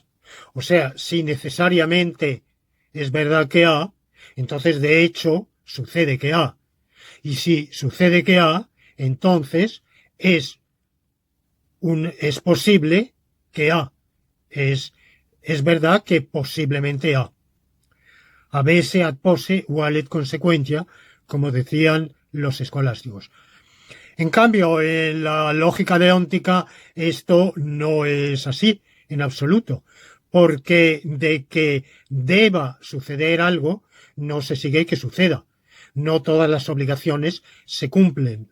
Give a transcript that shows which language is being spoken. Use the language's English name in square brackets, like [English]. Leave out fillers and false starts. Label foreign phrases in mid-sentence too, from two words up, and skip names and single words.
[Spanish] O sea, si necesariamente es verdad que A, entonces de hecho sucede que A. Y si sucede que A, entonces es posible que A. Es verdad que posiblemente A. [Latin] Avese ad posse valet consequentia, [Spanish] como decían los escolásticos. En cambio, en la lógica deóntica esto no es así en absoluto, porque de que deba suceder algo no se sigue que suceda. No todas las obligaciones se cumplen.